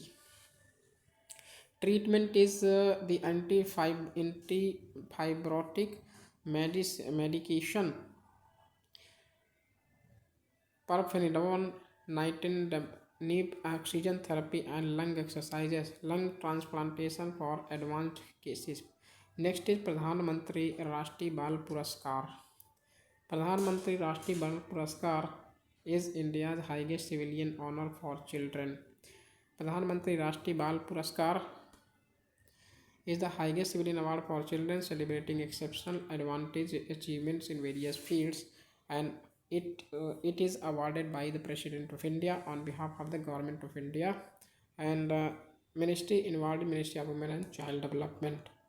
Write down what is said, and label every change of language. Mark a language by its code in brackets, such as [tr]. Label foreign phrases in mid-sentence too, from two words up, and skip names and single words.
[en] Treatment is the antifibrotic medication Pirfenidone, nitinib, oxygen therapy, and lung exercises. Lung transplantation for advanced cases. Next is Pradhan Mantri Rashtriya Bal Puraskar. Pradhan Mantri Rashtriya Bal Puraskar is India's highest civilian honor for children. Pradhan Mantri Rashtriya Bal Puraskar is the highest civilian award for children, celebrating exceptional advantage achievements in various fields, and it is awarded by the President of India on behalf of the Government of India, and ministry involved in Ministry of Women and Child Development.